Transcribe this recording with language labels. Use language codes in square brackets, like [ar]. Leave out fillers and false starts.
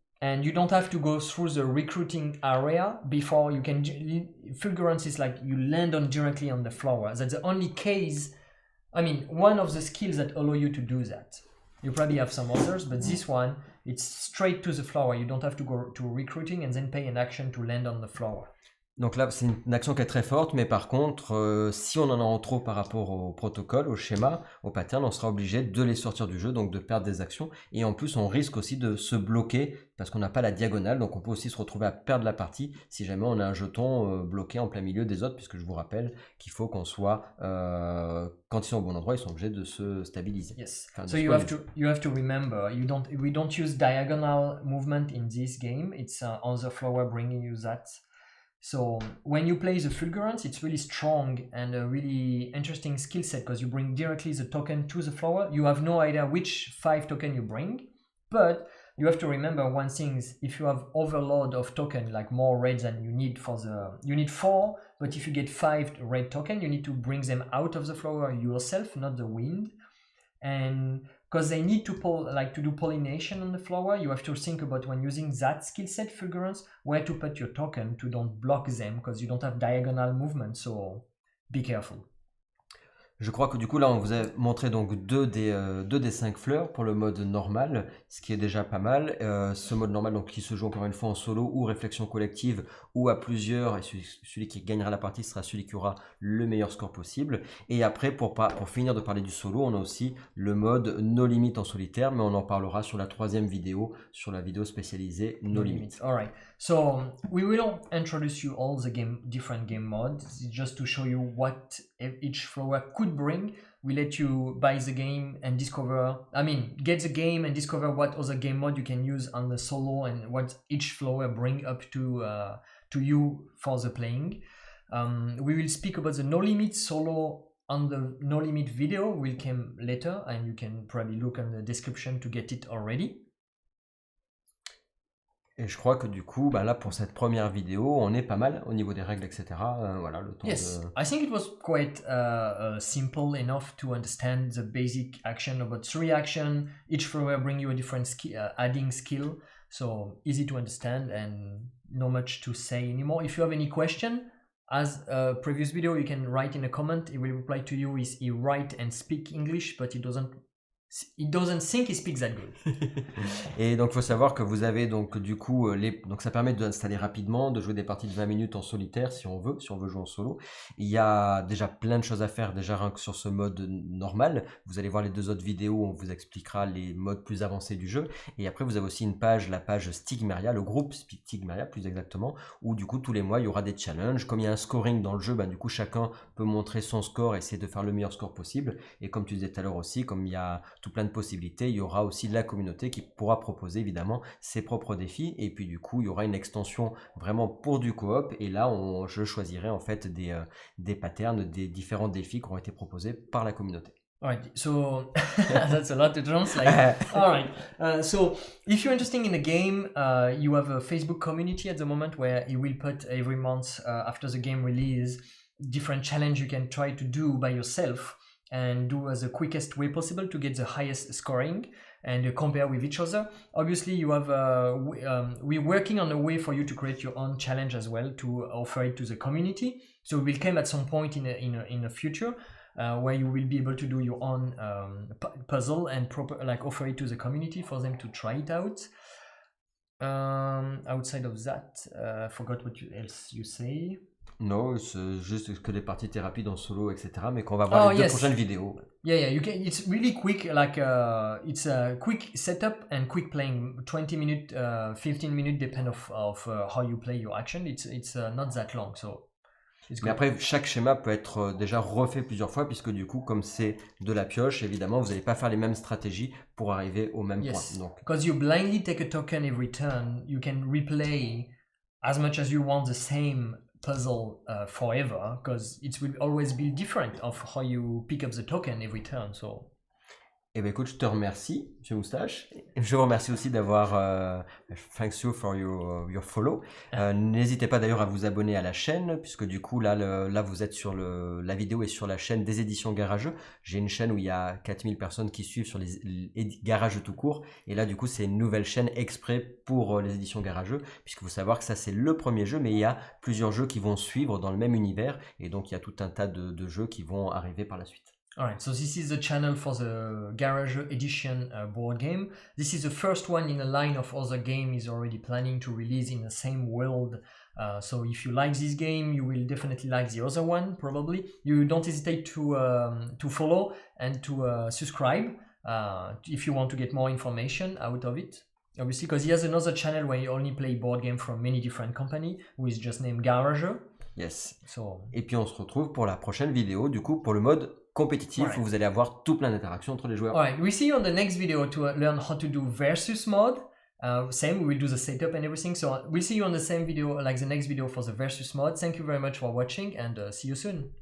[en] And you don't have to go through the recruiting area before you can. Fulgurance is like you land on directly on the flower. That's the only case. I mean, one of the skills that allow you to do that. You probably have some others, but this one, it's straight to the flower. You don't have to go to recruiting and then pay an action to land on the flower. [fr] Donc là, c'est une action qui est très forte, mais par contre, si on en a en trop par rapport au protocole, au schéma, au pattern, on sera obligé de les sortir du jeu, donc de perdre des actions. Et en plus, on risque aussi de se bloquer parce qu'on n'a pas la diagonale, donc on peut aussi se retrouver à perdre la partie si jamais on a un jeton bloqué en plein milieu des autres, puisque je vous rappelle qu'il faut qu'on soit, quand ils sont au bon endroit, ils sont obligés de se stabiliser. [en] Yes. [fr] Enfin, [en] so you have to remember, we don't use diagonal movement in this game. It's on the flower bringing you that. So when you play the fulgurance, it's really strong and a really interesting skill set because you bring directly the token to the flower. You have no idea which 5 token you bring, but you have to remember one thing is if you have overload of token, like more reds than you need you need 4, but if you get 5 red token, you need to bring them out of the flower yourself, not the wind. And because they need to do pollination on the flower, you have to think about when using that skill set fulgurance, where to put your token to don't block them, because you don't have diagonal movement, so be careful. [fr] Je crois que du coup là on vous a montré donc deux des 5 fleurs pour le mode normal, ce qui est déjà pas mal. Ce mode normal donc qui se joue encore une fois en solo ou réflexion collective ou à plusieurs, et celui qui gagnera la partie sera celui qui aura le meilleur score possible. Et après pour finir de parler du solo, on a aussi le mode no limit en solitaire, mais on en parlera sur la 3e vidéo, sur la vidéo spécialisée no limit. [en] Alright, so we will introduce you all the different game modes, just to show you what each flower could bring. We let you buy the game and get the game and discover what other game mode you can use on the solo and what each flower bring up to you for the playing. We will speak about the no limit solo on the no limit video, will come later, and you can probably look on the description to get it already. [fr] Et je crois que du coup, là pour cette première vidéo, on est pas mal au niveau des règles, etc. Voilà, le temps [en] I think it was quite simple enough to understand the basic action, about 3 actions. Each flower bring you a different adding skill, so easy to understand and not much to say anymore. If you have any question, as a previous video, you can write in a comment. He will reply to you. He write and speak English, but he doesn't think he speaks that good. [fr] Et donc il faut savoir que vous avez donc du coup donc ça permet d'installer rapidement, de jouer des parties de 20 minutes en solitaire si on veut jouer en solo. Il y a déjà plein de choses à faire déjà rien que sur ce mode normal. Vous allez voir les 2 autres vidéos où on vous expliquera les modes plus avancés du jeu. Et après vous avez aussi une page, la page Stigméria, le groupe Stigméria plus exactement, où du coup tous les mois il y aura des challenges. Comme il y a un scoring dans le jeu, du coup chacun peut montrer son score et essayer de faire le meilleur score possible. Et comme tu disais tout à l'heure aussi, comme il y a tout plein de possibilités, il y aura aussi la communauté qui pourra proposer évidemment ses propres défis, et puis du coup il y aura une extension vraiment pour du coop, et là je choisirai en fait des patterns, des différents défis qui ont été proposés par la communauté. [en] Alright, so that's a lot to translate. Alright, so if you're interested in a game, you have a Facebook community at the moment where you will put every month after the game release different challenge you can try to do by yourself and do as the quickest way possible to get the highest scoring and compare with each other. Obviously, you have we're working on a way for you to create your own challenge as well to offer it to the community. So it will come at some point in the future where you will be able to do your own puzzle and offer it to the community for them to try it out. Outside of that, I forgot what else you say. [fr] Non, c'est juste que des parties étaient rapides en solo, etc. Mais qu'on va voir les 2 prochaines vidéos. [en] Yeah, it's really quick. It's a quick setup and quick playing. 20 minutes, 15 minutes, depend of how you play your action. It's not that long, so. [fr] Mais après, chaque schéma peut être déjà refait plusieurs fois, puisque du coup, comme c'est de la pioche, évidemment, vous n'allez pas faire les mêmes stratégies pour arriver au même point. [en] Because you blindly take a token every turn, you can replay as much as you want the same puzzle forever, because it will always be different of how you pick up the token every turn. So. [fr] Eh bien écoute, je te remercie, monsieur Moustache. Je vous remercie aussi d'avoir [en] thanks you for your follow. [fr] N'hésitez pas d'ailleurs à vous abonner à la chaîne, puisque du coup là vous êtes sur la vidéo est sur la chaîne des éditions Garajeux. J'ai une chaîne où il y a 4000 personnes qui suivent sur les Garajeux tout court, et là du coup c'est une nouvelle chaîne exprès pour les éditions Garajeux, puisque vous savez que ça c'est le premier jeu, mais il y a plusieurs jeux qui vont suivre dans le même univers, et donc il y a tout un tas de jeux qui vont arriver par la suite. [en] Alright, so this is the channel for the Garajeux edition board game. This is the first one in a line of other game is already planning to release in the same world. So if you like this game, you will definitely like the other one, probably. You don't hesitate to follow and to subscribe if you want to get more information out of it. Obviously, because he has another channel where he only play board game from many different companies, who is just named Garajeux. Yes. [fr] Et puis on se retrouve pour la prochaine vidéo, du coup, pour le mode compétitif, où vous allez avoir tout plein d'interactions entre les joueurs. [en] Alright, we see you on the next video to learn how to do versus mode. Same, we will do the setup and everything. So we'll see you on the same video, like the next video for the versus mode. Thank you very much for watching, and see you soon.